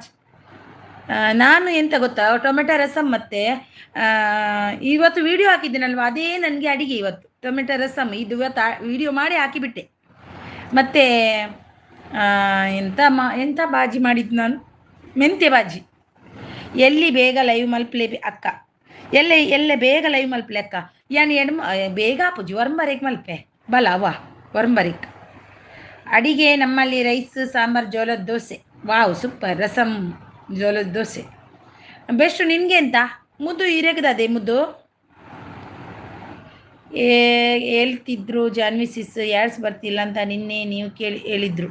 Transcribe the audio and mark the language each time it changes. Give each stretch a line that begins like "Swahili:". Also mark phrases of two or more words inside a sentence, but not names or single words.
Kannada: ನಾನು ಎಂತ ಗೊತ್ತಾ, ಟೊಮೆಟೊ ರಸಮ್ ಮತ್ತು ಇವತ್ತು ವಿಡಿಯೋ ಹಾಕಿದ್ದೀನಲ್ವ, ಅದೇ ನನಗೆ ಅಡಿಗೆ ಇವತ್ತು. ಟೊಮೆಟೊ ರಸಮ್ ಇದು ಇವತ್ತು ವಿಡಿಯೋ ಮಾಡಿ ಹಾಕಿಬಿಟ್ಟೆ. ಮತ್ತು ಎಂಥ ಬಾಜಿ ಮಾಡಿದ್ದು ನಾನು? ಮೆಂತ್ಯ ಬಾಜಿ.
Tulu: ಎಲ್ಲಿ ಬೇಗ ಲೈವ್ ಮಲ್ಪಲೆ ಅಕ್ಕ? ಎಲ್ಲೆ ಬೇಗ ಲೈವ್ ಮಲ್ಪಲೆ ಅಕ್ಕ? ಯಾನು ಬೇಗ ಪೂಜಿ ವರ್ಂಬರಿಕ್ ಮಲ್ಪೆ ಬಲ ವಾ ವರ್ಂಬರಿಕ್.
Kannada: ಅಡಿಗೆ ನಮ್ಮಲ್ಲಿ ರೈಸ್ ಸಾಂಬಾರು ಜೋಳದ ದೋಸೆ.
English: wow super.
Kannada: ರಸಮ್ ಜೋಳದ ದೋಸೆ ಬೆಸ್ಟು. ನಿನಗೆ ಅಂತ ಮುದ್ದು ಇರೇಗದೆ ಮುದ್ದು ಹೇಳ್ತಿದ್ರು. ಜಾನ್ವಿ ಸಿಸ್ ಯಾಡ್ಸ್ ಬರ್ತಿಲ್ಲ ಅಂತ ನಿನ್ನೆ ನೀವು ಹೇಳಿದ್ರು.